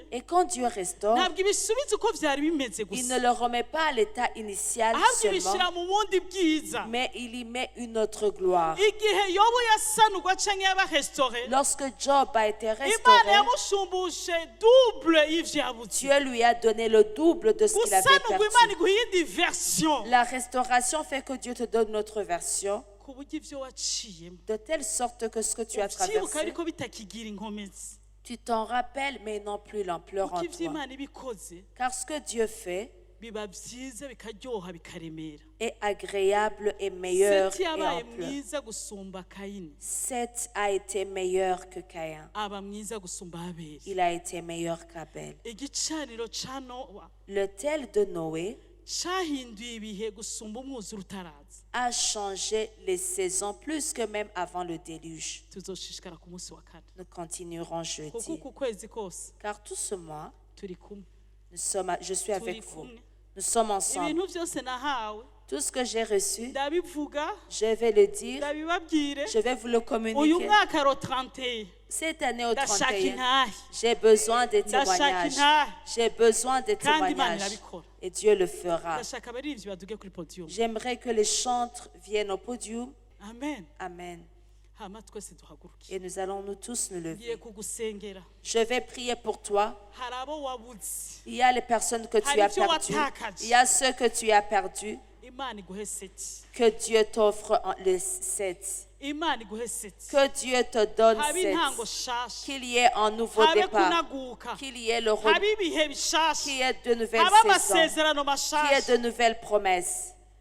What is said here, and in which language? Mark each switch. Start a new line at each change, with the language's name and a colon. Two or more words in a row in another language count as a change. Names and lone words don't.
French: Et quand Dieu restaure,
Rundi: ntabwo ibisubiza uko byari bimeze
French: il
Rundi: gusa,
French: ne le remet pas à l'état initial
Rundi: ahubwo
French: seulement,
Rundi: ibishyira mu bundi bwiza.
French: mais il y met une autre gloire.
Rundi: Igihe Yobu yasanurwa canke yaba restore,
French: Lorsque Job a été
Rundi: Imana
French: restauré,
Rundi: yamushumbushe double y'ivyo yabuze.
French: Dieu lui a donné le double de ce qu'il avait
Rundi: Gusanurwa Imana
French: perdu.
Rundi: iguha iyindi version
French: La restauration fait que Dieu te donne notre version,
Rundi: ku buryo ivyo waciyemo
French: de telle sorte que ce que tu as
Rundi: uvyibuka
French: traversé,
Rundi: ariko bitakigira inkomezi,
French: tu t'en rappelles, mais non plus l'ampleur
Rundi: kuko
French: en
Rundi: ivyo
French: toi.
Rundi: Imana ibikoze
French: Car ce que Dieu fait
Rundi: biba vyiza bikaryoha bikaremera.
French: est agréable et meilleur
Rundi: Seti
French: et
Rundi: yabaye
French: ample.
Rundi: mwiza gusumba Kayini,
French: Seth a été meilleur que Caïn.
Rundi: aba mwiza gusumba Abeli.
French: Il a été meilleur qu'Abel.
Rundi: Igicaniro ca Nowa
French: L'autel de Noé
Rundi: cahinduye ibihe gusumba umwuzure utaraza.
French: a changé les saisons plus que même avant le déluge.
Rundi: Tuzoshishikara ku munsi wa kane,
French: Nous continuerons
Rundi: kuko
French: jeudi.
Rundi: uku kwezi kose
French: Car tout ce mois,
Rundi: turi kumwe,
French: je suis avec
Rundi: turi
French: vous.
Rundi: kumwe.
French: Nous sommes ensemble.
Rundi: Ibintu byose nahawe
French: Tout ce que j'ai reçu,
Rundi: ndabivuga,
French: je vais le dire,
Rundi: ndabibabwire.
French: je vais vous le
Rundi: Uyu
French: communiquer.
Rundi: mwaka ro 31
French: Cette année au
Rundi: ndashaka
French: 31,
Rundi: intahe,
French: j'ai besoin de
Rundi: ndashaka
French: témoignages.
Rundi: intahe,
French: J'ai besoin de
Rundi: kandi Imana
French: témoignages.
Rundi: irabikora.
French: Et Dieu le fera.
Rundi: Ndashaka abaririmbyi baduge kuri podium.
French: J'aimerais que les chantres viennent au podium.
Rundi: Amen.
French: Amen.
Rundi: Hama twese duhaguruke.
French: Et nous allons nous tous nous
Rundi: Ngiye
French: lever.
Rundi: kugusengera.
French: Je vais prier pour toi.
Rundi: Hari abo wabuze,
French: Il y a les personnes que tu
Rundi: Hari
French: as
Rundi: ibyo
French: perdues.
Rundi: watakaje.
French: Il y a ceux que tu as perdus.
Rundi: Imana iguhe seti.
French: Que Dieu t'offre les 7.
Rundi: Imana iguhe seti.
French: Que Dieu te donne
Rundi: Habe
French: 7.
Rundi: intango shasha,
French: Qu'il y ait un nouveau
Rundi: habe
French: départ.
Rundi: kunaguka,
French: Qu'il y ait le
Rundi: habe ibihe bishasha,
French: qu'il y ait de nouvelles
Rundi: habe
French: saisons.
Rundi: amasezerano
French: Qu'il y ait
Rundi: mashasha.
French: de nouvelles promesses.